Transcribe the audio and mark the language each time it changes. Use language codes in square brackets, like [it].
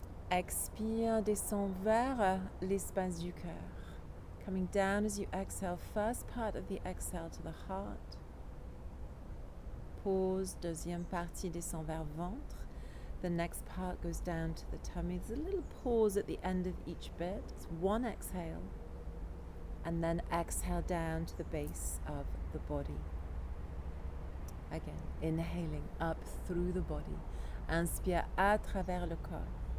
[fr] Expire, descend vers l'espace du cœur. [en] Coming down as you exhale, first part of the exhale to the heart. [fr] Pause, deuxième partie descend vers ventre. [en] The next part goes down to the tummy. There's a little pause at the end of each bit. It's one exhale. And then exhale down to the base of the body. Again, inhaling up through the body. [fr] Inspire à travers le corps.